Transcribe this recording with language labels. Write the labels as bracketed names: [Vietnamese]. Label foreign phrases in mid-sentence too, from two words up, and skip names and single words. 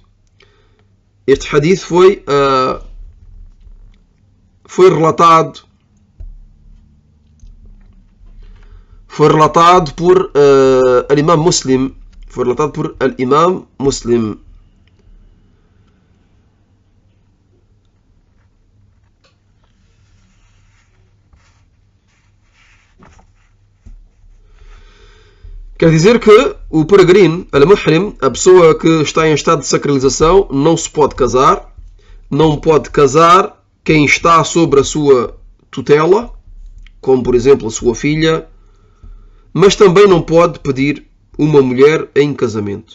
[Portuguese] Este hadith foi relatado por al-Imam Muslim. Foi relatado por al-Imam Muslim. Quer dizer que o peregrino, al-muhrim, a pessoa que está em estado de sacralização, não se pode casar, não pode casar quem está sob a sua tutela, como por exemplo a sua filha, mas também não pode pedir uma mulher em casamento.